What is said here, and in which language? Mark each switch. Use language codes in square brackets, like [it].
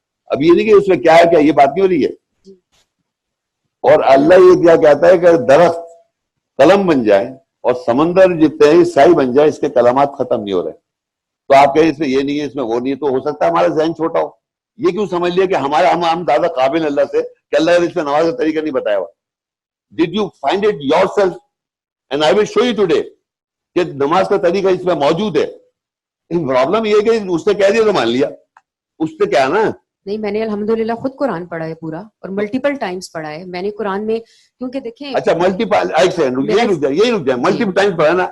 [ur] اب یہ نہیں کہ اس میں کیا ہے، کیا یہ بات نہیں ہو رہی ہے. اور اللہ یہ کیا کہتا ہے کہ درخت قلم بن جائے اور سمندر جتنے ہی سائی بن جائے، اس کے کلمات ختم نہیں ہو رہے. تو آپ کہیں اس میں یہ نہیں ہے، اس میں وہ نہیں ہے. تو ہو سکتا ہے ہمارا ذہن چھوٹا ہو. یہ کیوں سمجھ لیا کہ ہم زیادہ قابل اللہ سے کہ اللہ نے اس میں نماز کا طریقہ نہیں بتایا ہوا. [en] Did you find it yourself? And I will show you today [ur] کہ نماز کا طریقہ اس میں موجود ہے. پرابلم یہ ہے کہ اس نے کہہ دیا تو مان لیا. اس سے کیا نا نہیں میں نے الحمدللہ خود قرآن پڑھا ہے پورا اور ملٹیپل ٹائمز پڑھا ہے میں نے قرآن میں, کیونکہ دیکھیں اچھا ملٹیپل یہی رک جائے ملٹیپل ٹائمز پڑھا نا.